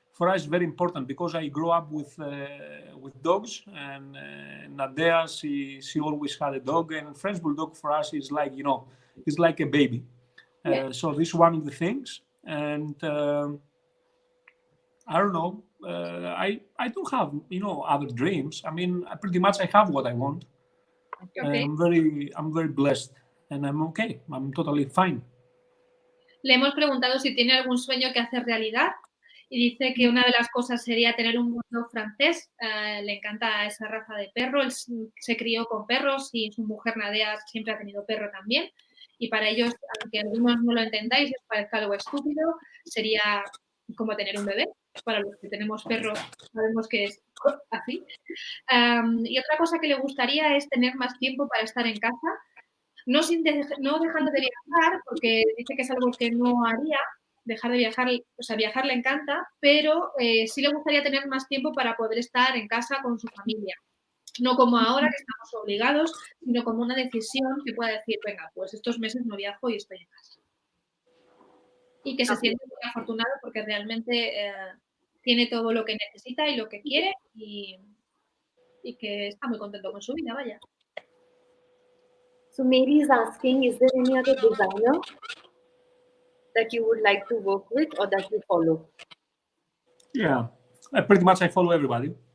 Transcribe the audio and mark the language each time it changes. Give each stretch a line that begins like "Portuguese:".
English: For us, very important, because I grew up with dogs, and Nadea, she always had a dog, and French bulldog for us is like, it's like a baby. So this is one of the things, and I don't know. I don't have other dreams. I mean, pretty much I have what I want. Okay. I'm very blessed, and I'm okay. I'm totally fine.
Spanish: Le hemos preguntado si tiene algún sueño que hacer realidad. Y dice que una de las cosas sería tener un bulldog francés. Le encanta esa raza de perro. Él se crió con perros y su mujer Nadea siempre ha tenido perro también. Y para ellos, aunque algunos no lo entendáis y os parezca algo estúpido, sería como tener un bebé. Para los que tenemos perros sabemos que es así. Y otra cosa que le gustaría es tener más tiempo para estar en casa. No dejando de viajar, porque dice que es algo que no haría. Dejar de viajar, o sea, viajar le encanta, pero sí le gustaría tener más tiempo para poder estar en casa con su familia. No como ahora que estamos obligados, sino como una decisión que pueda decir, venga, pues estos meses no viajo y estoy en casa. Y que se siente muy afortunado porque realmente tiene todo lo que necesita y lo que quiere, y y que está muy contento con su vida, vaya.
English: So Mary is asking, is there any other designer that you would like to work with or that you follow? Yeah, pretty much I follow everybody.